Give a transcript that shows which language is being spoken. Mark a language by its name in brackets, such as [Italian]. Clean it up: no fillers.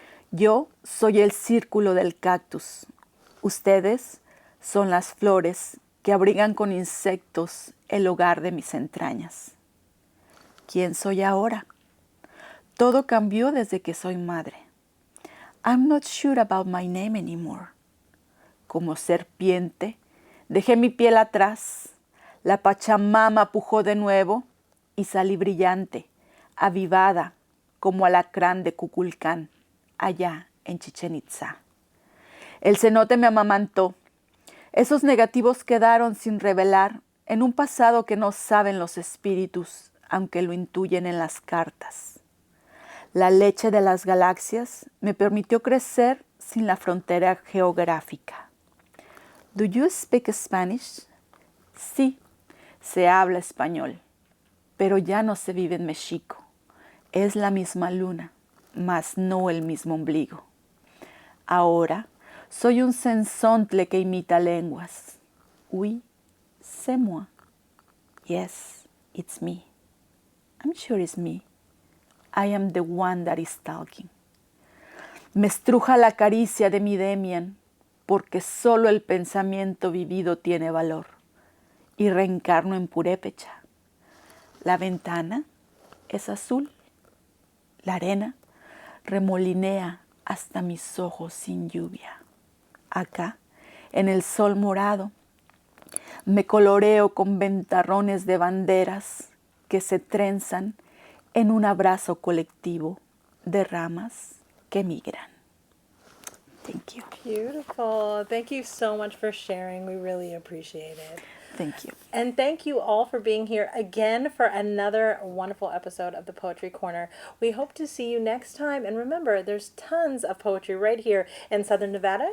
[Spanish] Yo soy el círculo del cactus. Ustedes son las flores que abrigan con insectos el hogar de mis entrañas. ¿Quién soy ahora? Todo cambió desde que soy madre. [English] I'm not sure about my name anymore. [Spanish] Como serpiente, dejé mi piel atrás. La Pachamama pujó de nuevo y salí brillante, avivada, como alacrán de Cuculcán, allá en Chichén Itzá. El cenote me amamantó. Esos negativos quedaron sin revelar en un pasado que no saben los espíritus, aunque lo intuyen en las cartas. La leche de las galaxias me permitió crecer sin la frontera geográfica. [English] Do you speak Spanish? [Spanish] Sí, se habla español, pero ya no se vive en México. Es la misma luna, mas no el mismo ombligo. Ahora soy un sensontle que imita lenguas. [French] Oui, c'est moi. [English] Yes, it's me. I'm sure it's me. I am the one that is talking. [Spanish] Me estruja la caricia de mi Demian, porque solo el pensamiento vivido tiene valor, y reencarno en Purépecha. La ventana es azul, la arena remolinea hasta mis ojos sin lluvia. Acá, en el sol morado, me coloreo con ventarrones de banderas que se trenzan en un abrazo colectivo de ramas que migran. [English] Thank you. Beautiful. Thank you so much for sharing. We really appreciate it. Thank you. And thank you all for being here again for another wonderful episode of the Poetry Corner. We hope to see you next time. And remember, there's tons of poetry right here in Southern Nevada.